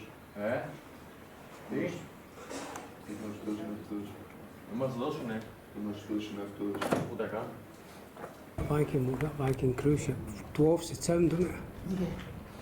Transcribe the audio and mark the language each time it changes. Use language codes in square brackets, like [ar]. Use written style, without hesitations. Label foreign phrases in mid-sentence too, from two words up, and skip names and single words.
[el] Τι? Τι να σου δώσουν αυτός. Να μας δώσουνε. Τι να σου δώσουν αυτός. Ούτε καν. [en] Viking cruise ship dwarfs the town, doesn't it? Yeah.